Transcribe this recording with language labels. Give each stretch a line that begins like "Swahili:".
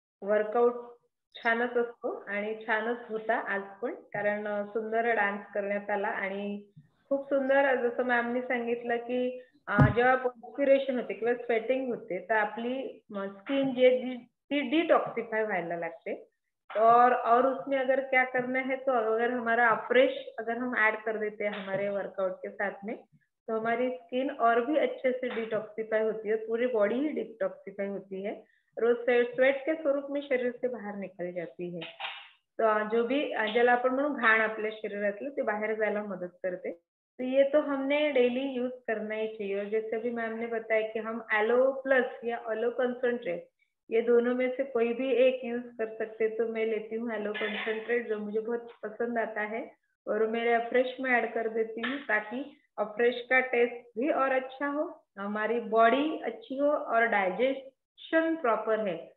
Marathi: Workout छानच असतो आणि छानच होता आज पण, कारण सुंदर डान्स करण्यात आला आणि खूप सुंदर, जसं मॅमनी सांगितलं की जेव्हा पर्स्पिरेशन होते किंवा स्वेटिंग होते तर आपली स्किन ती डिटॉक्सिफाई व्हायला लागते.
Hindi: और उसमें अगर क्या करना है तो अगर हमारा अफ्रेश अगर हम ऐड कर देते हैं हमारे वर्कआउट के साथ में, तो हमारी स्किन और भी अच्छे से डिटॉक्सिफाई होती है, पूरी बॉडी ही डिटॉक्सिफाई होती है और स्वेट के स्वरूप में शरीर से बाहर निकल जाती है. तो जो भी
Marathi: ज्याला आपण म्हणू घाण आपल्या शरीरातलं ते बाहेर जायला मदत करते.
Hindi: तो ये तो हमने डेली यूज करना ही चाहिए. और जैसे अभी मैम ने बताया कि हम एलो प्लस या एलो कंसंट्रेट, ये दोनों में से कोई भी एक यूज कर सकते. तो मैं लेती हूँ एलो कंसंट्रेट, जो मुझे बहुत पसंद आता है और मेरे अफ्रेश में ऐड कर देती हूँ ताकि अफ्रेश का टेस्ट भी और अच्छा हो, हमारी बॉडी अच्छी हो और डाइजेशन प्रॉपर है.